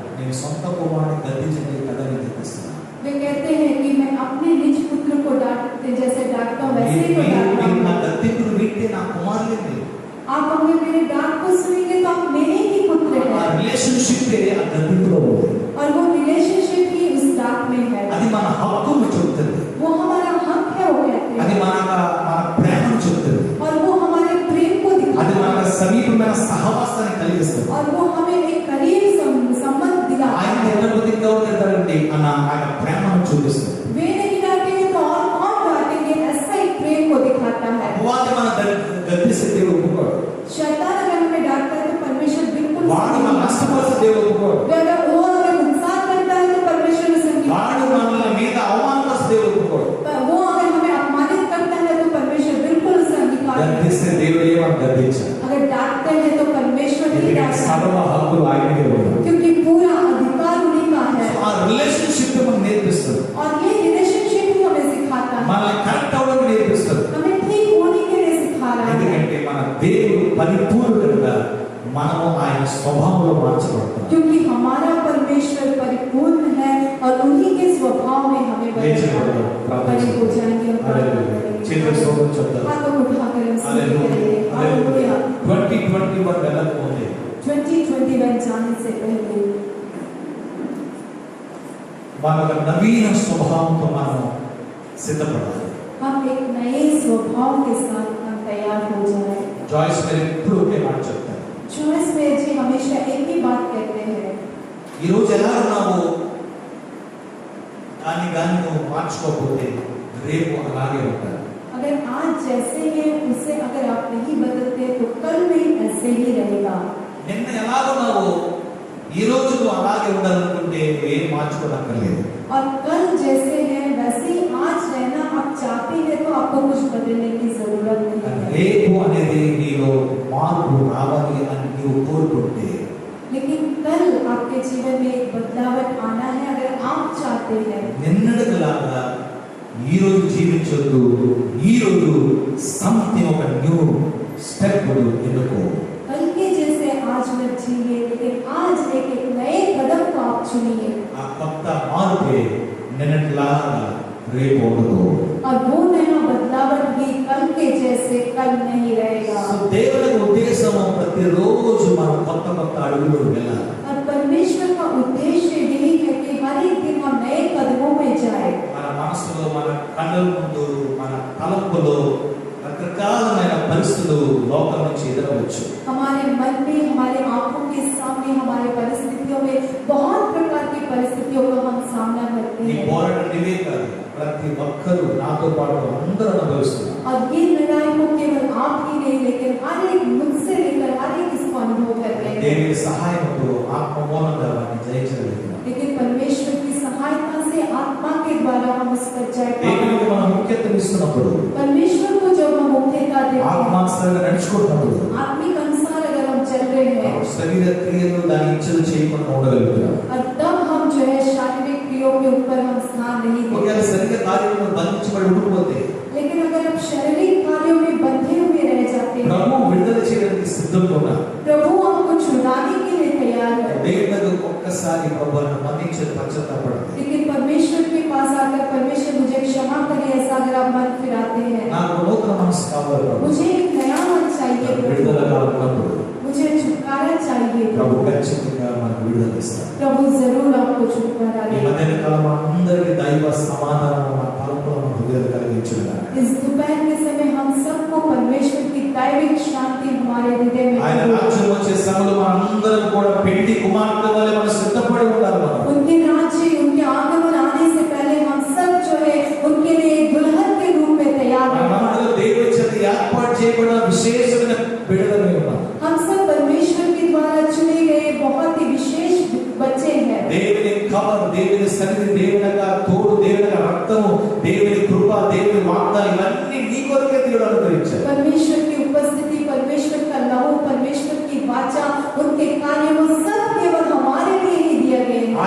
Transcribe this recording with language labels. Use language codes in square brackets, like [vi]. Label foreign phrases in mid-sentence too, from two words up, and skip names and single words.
[te] నేను సొంత కుమారుని గద్దించే కథని గద్దిస్తున్నాను. [hi] वे कहते हैं कि मैं अपने निज पुत्र को डांटते जैसे डांटता हूँ वैसे ही डांटता हूँ। [te] నా గద్దింపును వింటే నా కుమారులే మీరు. [hi] आप अगर मेरे डांट को सुनेंगे तो आप मेरे ही पुत्र [te] ఆ [hi] हैं। [te] రిలేషన్షిప్ ఆ గద్దింపులో ఉంది. [hi] और वो रिलेशनशिप ही उस डांट में है। [te] అది మన హక్కును చెబుతుంది. [hi] वो हमारा हक है वो कहते [te] అది [hi] हैं। [te] మన ప్రేమను చెబుతుంది. [hi] और वो हमारे प्रेम को [te] అది [hi] दिखाता [te] మన [hi] है। [te] సమీపమైన సహవాసాన్ని కలిగిస్తుంది. [hi] और वो हमें एक करीब संबंध दिलाता [te] ఆయన [hi] है। [te] ఎన్నోదిగా ఉంటారండి అన్న ఆయన ప్రేమను చూపిస్తుంది. [hi] वे नहीं डांटेंगे तो और कौन डांटेंगे, ऐसा ही प्रेम को दिखाता है। [te] అపవాది మన గద్దిస్తే దేవుడు ఒప్పుకోడు. [hi] शैतान अगर हमें डांटता है तो परमेश्वर बिल्कुल [te] వాడు మన నష్టపరిస్తే దేవుడు ఒప్పుకోడు. [hi] अगर वो अगर नुकसान करता है तो परमेश्वर उसे [te] వాడు మన మీద అవమానపరిస్తే దేవుడు ఒప్పుకోడు. [hi] वो अगर हमें अपमानित करता है तो परमेश्वर बिल्कुल उसे अंगीकार नहीं [te] గద్దిస్తే దేవుడు ఏమని గద్దించాడు. [hi] करता। अगर डांटते हैं तो परमेश्वर नहीं डांटता [te] సర్వ హక్కులు ఆయనకే ఉన్నాయి. [hi] क्योंकि पूरा अधिकार उन्हीं का है। [te] ఆ రిలేషన్షిప్ మనకు నేర్పిస్తుంది. [hi] और ये रिलेशनशिप ही हमें सिखाता है, [te] మనల్ని కరెక్ట్ అవ్వడం నేర్పిస్తుంది. [hi] हमें ठीक होने के लिए सिखा रहा है। [te] ఎందుకంటే మన దేవుడు పరిపూర్ణుడుగా మనము ఆయన స్వభావంలో మార్చబడతాం. [hi] क्योंकि हमारा परमेश्वर परिपूर्ण है और उन्हीं के स्वभाव में हमें बड़े हो जाएंगे और प्रार्थना करेंगे। [te] చిన్న స్తోత్రం చెప్తారు. [hi] हाथों को उठाकर हम स्तुति करेंगे। [te] హల్లెలూయా. [hi] हालेलुया। [te] 2021 వెళ్ళకపోతే [hi] 2021 जाने से पहले [te] మన నవీన స్వభావంతో మనం సిద్ధపడాలి. [hi] हम एक नए स्वभाव के साथ हम तैयार हो जाए। [te] జాయిస్ గారు ఎప్పుడు ఒకే మాట చెప్తారు. [hi] जॉयस मेयर जी हमेशा एक ही बात कहते हैं, [te] ఈ రోజు ఎలా ఉన్నావో కానీ నువ్వు మార్చుకోకపోతే రేపు అలాగే ఉంటారు. [hi] अगर आज जैसे हैं उसे अगर आप नहीं बदलते तो कल भी ऐसे ही रहेगा। [te] నిన్న ఎలా ఉన్నావో ఈ రోజు నువ్వు అలాగే ఉండాలనుకుంటే ఏం మార్చుకోనక్కర్లేదు. [hi] और कल जैसे हैं वैसे ही आज रहना आप चाहते हैं तो आपको कुछ बदलने की जरूरत नहीं है। [te] రేపు అనేది నీలో మార్పు రావాలి అని నీవు కోరుకుంటే [hi] लेकिन कल आपके जीवन में एक बदलाव आना है अगर आप चाहते हैं। [te] నిన్నటిలాగా ఈ రోజు జీవించొద్దు. ఈ రోజు సంథింగ్ ఒక [en] new step [te] ఎన్నుకో. [hi] कल के जैसे आज मत जिए, लेकिन आज एक नए कदम को आप चुनिए। [te] ఆ కొత్త మార్పే నిన్నటిలాగా రేపు ఉండదు. [hi] और वो नया बदलावट भी कल के जैसे कल नहीं रहेगा। [te] సో దేవుని ఉద్దేశం ప్రతిరోజు మనం కొత్త అడుగులు వెళ్ళాలి. [hi] और परमेश्वर का उद्देश्य यही है कि हर एक दिन हम नए कदमों में जाए। [te] మన మనసులో మన కళ్ళ ముందు మన తలంపులో రకరకాలమైన పరిస్థితులు లోకం నుంచి ఎదురవచ్చు. [hi] हमारे मन में, हमारे आंखों के सामने, हमारे परिस्थितियों में बहुत प्रकार की परिस्थितियों का हम सामना करते [te] ఈ [hi] हैं। [te] పోరాటం ఇవే కాదు, ప్రతి ఒక్కరూ నాతో పాటు అందరూ అనుభవిస్తున్నారు. [hi] और ये लड़ाई को केवल आप ही नहीं, लेकिन हर एक मुझसे लेकर हर एक इसको अनुभव करते हैं। [te] దేవుని సహాయంతో ఆత్మ మూలంగా వాటిని జయించగలుగుతాం. [hi] लेकिन परमेश्वर की सहायता से आत्मा के द्वारा हम उस पर जय [te] దేవునికి [hi] पाएंगे। [te] మనం ముఖ్యత్వం ఇస్తున్నప్పుడు, [hi] परमेश्वर को जब हम मुख्यता देते हैं, [te] ఆత్మానుసారంగా నడుచుకుంటున్నప్పుడు [hi] आत्मिक अनुसार अगर हम चल रहे हैं, [te] శరీర క్రియలు దాని ఇచ్చలు చేయకుండా ఉండగలుగుతాం. [hi] और तब हम जो है शारीरिक क्रियाओं के ऊपर हम स्थान नहीं [te] ఒకవేళ [hi] देते। [te] శరీర కార్యములను బంధించబడి ఉండిపోతే [hi] लेकिन अगर हम शारीरिक कार्यों में बंधे हुए रह जाते हैं, [te] ప్రభు విడుదల చేయడానికి సిద్ధంగా ఉన్నారు. [hi] प्रभु हमको छुड़ाने के लिए तैयार है। [te] దేవుడు ఒక్కసారి ప్రభువును మన్నించి పశ్చాత్తాపడండి. [hi] लेकिन परमेश्वर के पास आकर परमेश्वर मुझे क्षमा करिए ऐसा अगर आप मन फिराते हैं, [te] నాకు నూతన మనసు కావాలి ప్రభు. [hi] मुझे एक नया मन चाहिए [te] విడుదలగా [hi] प्रभु, [te] ఉన్నప్పుడు [hi] मुझे छुटकारा चाहिए [te] ప్రభు [hi] प्रभु। [te] ఖచ్చితంగా మనకు విడుదల ఇస్తారు. [hi] प्रभु जरूर आपको छुटकारा [te] ఈ [hi] देगा। [te] మధ్య కాలం అందరికీ దైవ సమాధానం మన తలంపులో మన హృదయాలు కలిగించుగా [hi] इस दोपहर के समय हम सबको परमेश्वर की दैविक शांति हमारे हृदय में [te] ఆయన [hi] हो। [te] రాజ్యం వచ్చే సమయంలో మనందరం కూడా పెళ్లి కుమార్తె వలె మనం సిద్ధపడి ఉండాలి. మనం [hi] उनके राज्य, उनके आगमन आने से पहले हम सब जो है उनके लिए एक दुल्हन के रूप में तैयार [te] మన [hi] हैं। [te] మనలో దేవుని చేత ఏర్పాటు చేయబడిన విశేషమైన బిడ్డలమే ఉన్నాం. [hi] हम सब परमेश्वर के द्वारा चुने गए बहुत ही विशेष बच्चे हैं। [te] దేవుని కవర్, దేవుని సన్నిధి, దేవుని యొక్క తోడు, దేవుని యొక్క రక్తము, దేవుని కృప, దేవుని వాగ్దానం ఇవన్నీ నీ కొరకే దేవుడు అనుగ్రహించాడు. [hi] परमेश्वर की उपस्थिति, परमेश्वर का लहू, परमेश्वर की वाचा, उनके कार्य वो सब केवल हमारे लिए ही दिए गए हैं।